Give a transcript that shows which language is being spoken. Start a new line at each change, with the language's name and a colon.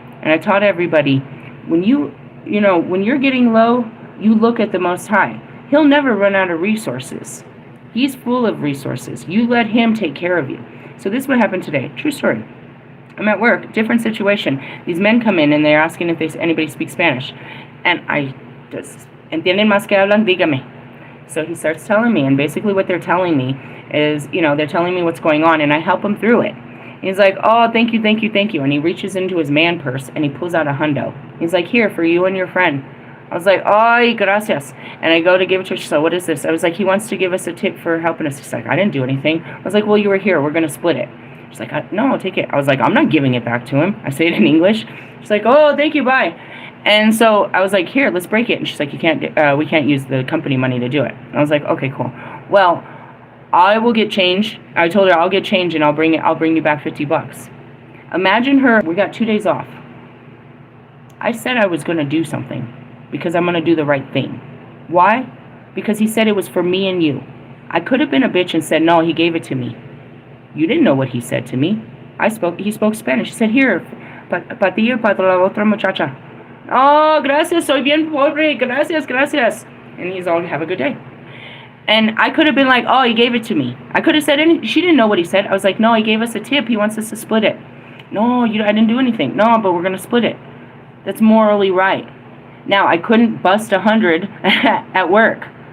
English: And I taught everybody, when you're getting low, you look at the Most High. He'll never run out of resources. He's full of resources. You let him take care of you. So this is what happened today. True story. I'm at work, different situation. These men come in and they're asking if anybody speaks Spanish. And I just,
Spanish: ¿entienden más que hablan? Dígame.
English: So he starts telling me, and basically what they're telling me is, they're telling me what's going on, and I help him through it. He's like, oh, thank you. And he reaches into his man purse and he pulls out $100. He's like, here, for you and your friend. I was like,
Spanish: ay, gracias.
English: And I go to give it to her. She's like, what is this? I was like, he wants to give us a tip for helping us. She's like, I didn't do anything. I was like, well, you were here. We're going to split it. She's like, no, take it. I was like, I'm not giving it back to him. I say it in English. She's like, oh, thank you, bye. And so I was like, here, let's break it. And she's like, we can't use the company money to do it. And I was like, okay, cool. Well, I will get change. I told her I'll get change and I'll bring you back $50. Imagine her. We got 2 days off. I said I was going to do something because I'm going to do the right thing. Why? Because he said it was for me and you. I could have been a bitch and said, no, he gave it to me. You didn't know what he said to me. He spoke Spanish. He said, here,
Spanish: para ti y para la otra muchacha. Oh, gracias, soy bien pobre. Gracias.
English: And he's all, have a good day. And I could have been like, oh, he gave it to me. I could have said anything. She didn't know what he said. I was like, no, he gave us a tip. He wants us to split it. No, I didn't do anything. No, but we're going to split it. That's morally right. Now, I couldn't bust 100 at work.